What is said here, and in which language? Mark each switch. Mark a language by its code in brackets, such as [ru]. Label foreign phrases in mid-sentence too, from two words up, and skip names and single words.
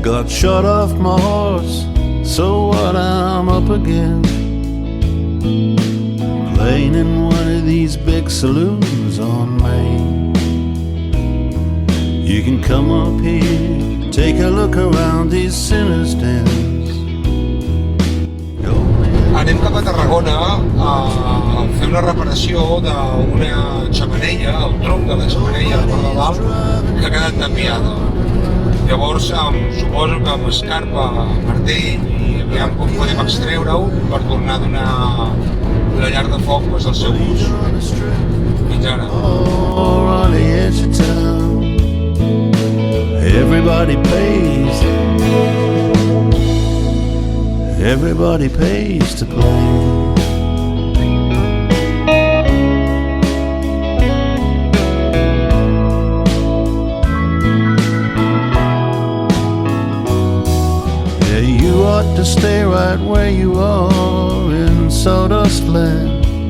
[en] shot off my horse, so what, I'm up again, playing in one of these big saloons on Main. You can come up here, take a look around these sinners' dens. [ca] Anem cap a Tarragona a fer una reparació d'una xemeneia, el tronc de la xemeneia, la part de dalt, que ha quedat tapiada. Llavors suposo que amb escarpa, martell, i aviam com podem extreure-ho per tornar a donar la llar de foc al seu ús. Fins ara. [en] Everybody pays. Everybody pays to play. Yeah, you ought to stay right where you are in sawdust land.